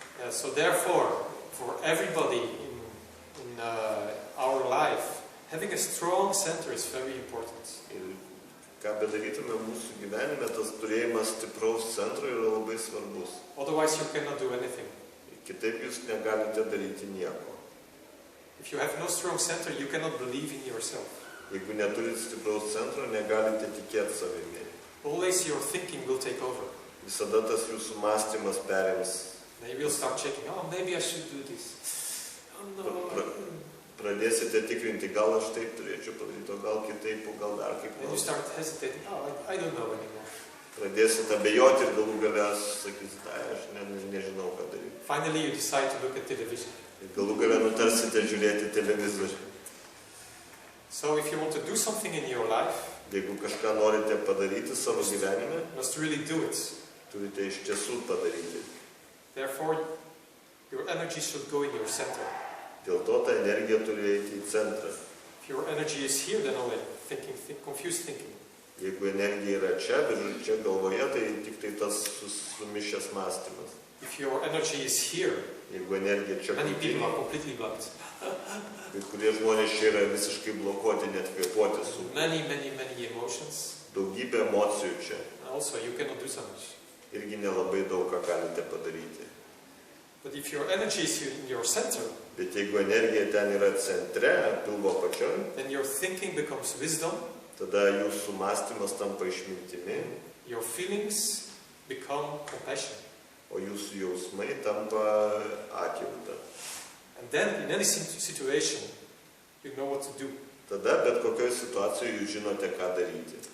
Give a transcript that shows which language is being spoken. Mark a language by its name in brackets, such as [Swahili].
[English] So therefore, for everybody in our life, having a strong center is very important. [Lithuanian] Ir ką bedarytume mūsų gyvenime, tas turėjimas stipraus centro yra labai svarbus. [English] Otherwise you cannot do anything. [Lithuanian] Kitaip jūs negalite daryti nieko. [English] If you have no strong center, you cannot believe in yourself. [Lithuanian] Jeigu neturite stipraus centro, negalite tikėti savimi. [English] Always your thinking will take over. [Lithuanian] Visada tas jūsų mąstymas perims. [English] Maybe you'll start checking, maybe I should do this. Oh no. [Lithuanian] Pradėsite tikrinti, gal aš taip turėčiau padaryti, o gal kitaip, o gal dar kaip [English] And you [Lithuanian] nors. [English] start hesitating, I don't know anymore. [Lithuanian] Pradėsite abejoti ir galų gale sakysite, aš nežinau, ką daryti. [English] Finally you decide to look at television. [Lithuanian] Ir galų gale nutarsite žiūrėti televizorių. [English] So if you want to do something in your life, [Lithuanian] Jeigu kažką norite padaryti savo gyvenime, [English] you must really do it. [Lithuanian] turite iš tiesų padaryti. [English] Therefore, your energy should go in your center. [Lithuanian] Dėl to ta energija turi eiti į centrą. [English] If your energy is here, then only confused thinking. [Lithuanian] Jeigu energija yra čia, čia galvoje, tai tik tai tas sumišęs mąstymas. [English] If your energy is here, [Lithuanian] Jeigu energija čia [English] many people [Lithuanian] krūtinėje, [English] are completely blocked. [Lithuanian] kai kurie žmonės čia yra visiškai blokuoti, net kvėpuoti su [English] Many emotions. [Lithuanian] daugybė emocijų čia. [English] Also, you cannot do so much. [Lithuanian] Irgi nelabai daug ką galite padaryti. [English] But if your energy is in your center, [Lithuanian] Bet jeigu energija ten yra centre, pilvo pačioj, [English] then your thinking becomes wisdom, [Lithuanian] tada jūsų mąstymas tampa išmintimi, [English] your feelings become compassion. [Lithuanian] o jūsų jausmai tampa atjauta. [English] And then, in any situation, you know what to do. [Lithuanian] Tada bet kokioje situacijoje jūs žinote, ką daryti.